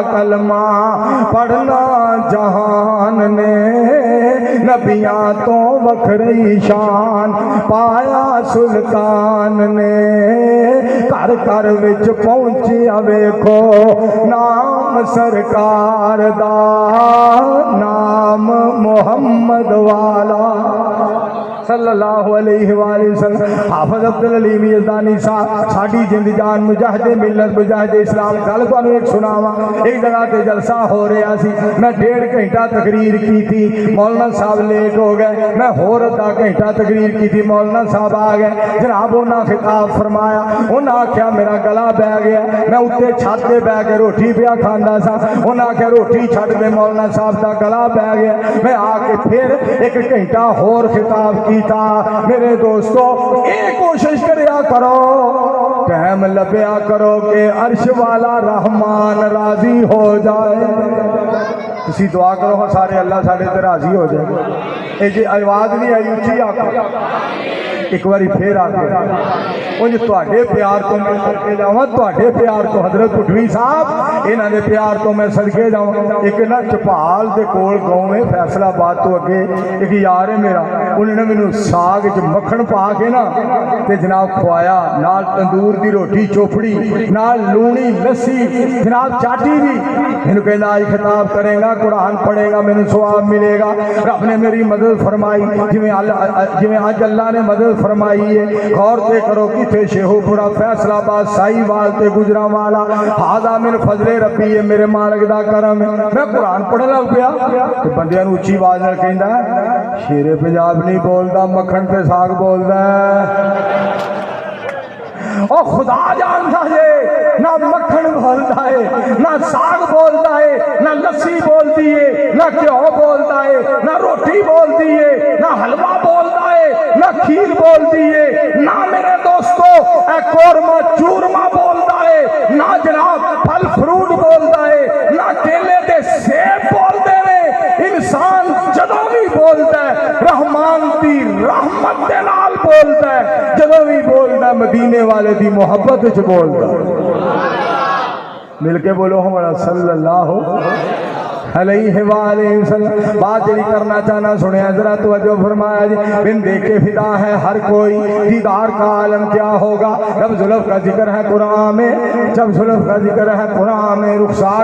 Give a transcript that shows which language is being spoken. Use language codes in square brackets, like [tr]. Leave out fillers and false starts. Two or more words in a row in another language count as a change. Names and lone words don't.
[pa] کلمہ پڑھنا جہان نے نبیاں تو وکھری شان پایا سلطان نے گھر گھر وچ پہنچیا ویکھو نام سرکار دا نام محمد والا [ar] صلی اللہ علیہ وآلہ وسلم۔ [pa] حافظ عبدالعلیم یزدانی صاحب ساڈی جند جان مجاہد ملت مجاہد اسلام گل تانوں ایک سناواں۔ ایک جگہ تے جلسہ ہو رہا سی، میں 1.5 گھنٹہ تقریر کی تھی، مولانا صاحب لیٹ ہو گئے، میں ہور آدھا گھنٹہ تقریر کی تھی، مولانا صاحب آ گئے، جناب انہاں خطاب فرمایا، انہاں آکھیا میرا گلا بہ گیا، میں اتنے چھت تے بہ کے روٹی پیا کھاندا سا، انہاں آکھیا روٹی چھڈ دے مولانا صاحب دا گلا بہ گیا، میں آ کے پھر 1 گھنٹہ ہور خطاب کیتا۔ میرے دوستو اے کوشش کریا کرو، ٹائم لبیا کرو کہ عرش والا رحمان راضی ہو جائے۔ تسی دعا کرو ہاں سارے اللہ ساڈے تے راضی ہو جائے۔ اے جی آواز نہیں آئی اچھی آکھو ایک باری پھر آ کے انج تواڈے پیار تو میں صدقے جاواں تواڈے پیار تو حضرت پٹھوی صاحب انہاں دے پیار تو میں صدقے جاواں ایک نا چپال دے کول گاؤں ہے فیصل آباد تو اگے ایک یار ہے میرا انہوں نے مینوں ساگ وچ مکھن پا کے نا تے جناب کھوایا نال تندور دی روٹی چوپڑی نال لونی لسی جناب چاٹی بھی مینوں کہندا آج خطاب کرے گا قرآن پڑھے گا مینوں ثواب ملے گا رب نے میری مدد فرمائی جویں اج اللہ نے مدد فرمائی ہے غور تے کرو کتے شیخو پورا فیصل آباد سائی وال تے گجرانوالا [ar] ہاذا من فضل ربی [pa] ہے میرے مالک دا کرم ہے میں قرآن پڑھن لگ پیا تے بندیاں نوں اچھی آواز نال کہندا شیر پنجاب نہیں بولدا مکھن تے ساگ بولدا [ur] اور خدا جانتا ہے نہ مکھن بولتا ہے نہ ساگ بولتا ہے نہ لسی بولتی ہے نہ گیہوں بولتا ہے نہ روٹی بولتی ہے نہ حلوہ بولتا ہے نہ کھیر بولتی ہے نہ میرے دوستو اے قورمہ چورمہ بولتا ہے نہ جناب پھل فروٹ بولتا ہے نہ کیلے دے سیب بولتے ہیں [pa] انسان جدوں بھی بولتا ہے رحمان دی رحمت دے نال بولتا ہے جدوں بھی بولتا ہے مدینے والے دی محبت وچ بولدا مل کے بولو ہمارا [ar] صلی اللہ علیہ وآلہ وسلم [pa] بات جڑی کرنا چاہنا سنیا ذرا توجہ فرمایا جی [ur] بن دیکھے فدا ہے ہر کوئی دیدار کا عالم کیا ہوگا جب زلف کا ذکر ہے قرآن میں جب زلف کا ذکر ہے قرآن میں رخسار